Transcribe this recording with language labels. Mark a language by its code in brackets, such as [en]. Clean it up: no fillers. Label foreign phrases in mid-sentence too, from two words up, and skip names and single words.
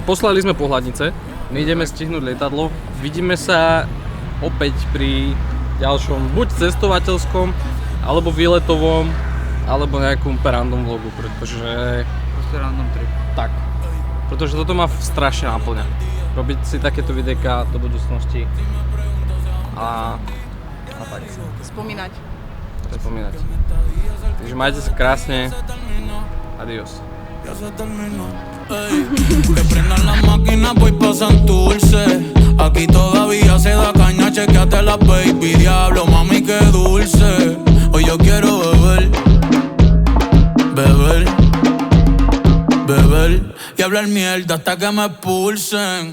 [sk] Poslali sme pohľadnice, my ideme stihnúť lietadlo. Vidíme sa opäť pri ďalšom buď cestovateľskom, alebo výletovom, alebo nejakom random vlogu, pretože... Proste [en] random trip. [sk] Tak, pretože toto ma strašne náplňa. Robiť si takéto videjka do budúcnosti a tak. Spomínať. Takže majte sa krásne. [es] Adiós. Que prendan la máquina, voy pa' Santurce. Aquí todavía se da caña, chequeate la baby. Diablo, mami, qué dulce. Hoy yo quiero beber, beber, beber y hablar mierda hasta que me expulsen.